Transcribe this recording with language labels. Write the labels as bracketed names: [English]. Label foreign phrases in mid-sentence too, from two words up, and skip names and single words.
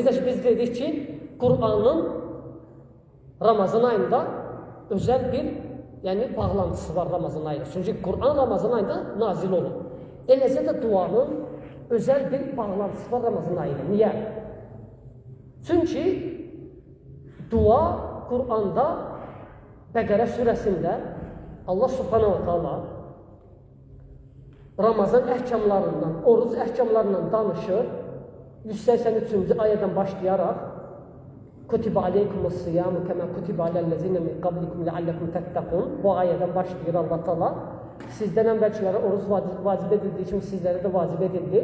[Azerbaijani] Necə ki, biz dedik ki, Qur'anın Ramazan ayında özəl bir bağlantısı var Ramazan ayında. Çünki Qur'an Ramazan ayında nazil olur. Eləcə də duanın özəl bir bağlantısı var Ramazan ayında. Niyə? Çünki dua Qur'anda Bəqərə surəsində Allah [Arabic] سبحانه وتعالى [Azerbaijani] Ramazan əhkamlarından, oruc əhkamlarından danışır. 183-cü ayədən başlayaraq [Arabic] كتب عليكم الصيام كما كتب على الذين من قبلكم لعلكم تتقون. [Azerbaijani] Bu ayədən başlayır Allah Taala. Sizdən əvvəlkilərə oruc vacib edildiyi kimi sizlərə də vacib edildi.